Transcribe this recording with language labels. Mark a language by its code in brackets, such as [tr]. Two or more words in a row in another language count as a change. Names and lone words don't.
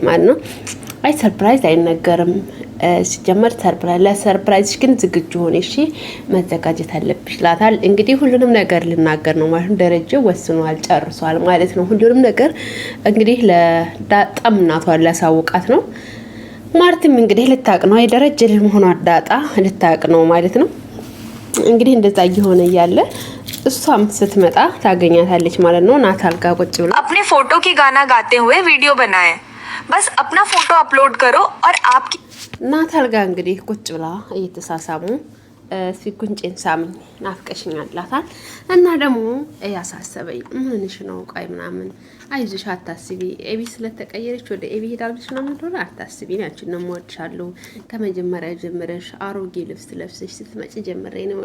[am] ማለት ነው። አይ ሰርፕራይዝ አይነገርም ሲጀመር ለሰርፕራይዝሽ ግን ዝግጁ ሆነሽ እሺ መዘጋጀት አለብሽ ይላታል። እንግዲህ ሁሉንም ነገር ልናገር ነው ማለት ነው። ደረጀ ወስኗል ጨርሷል ማለት ነው። ሁሉንም ነገር እንግዲህ ለዳጣም እናቷን ሊያሳውቃት ነው። ማርቲም እንግዲህ ልታቅ ነው የደረጀ ልጅ መሆኗን ዳጣ ልታቅ ነው ማለት ነው። እንግዲህ እንደዛ እየሆነ እያለ እሷም ስትመጣ ታገኛታለች ማለት ነው። ናታል ጋር ቁጭ ብላ [hi] अपने फोटो की गाना गाते हुए वीडियो बनाए बस अपना फोटो अपलोड करो और आपकी [am] ናታል ጋር እንግዲህ ቁጭ ብላ እየተሳሳሙ ጉንጬን ሳምኝ ናፍቀሽኛል ይላታል። እና ደግሞ ያሳሰበኝ ምንሽ ነው ቆይ ምናምን አይዞሽ አታስቢ፣ ኤቢ ስለተቀየረች ወደ ኤቢ ሄዳለች ምናምን እንደሆነ አታስቢ፣ ያንቺን ነው የምወድሻለሁ። ከመጀመሪያ ጀምረሽ አሮጌ ልብስ ለብሰሽ ስትመጪ ጀምሬ ነው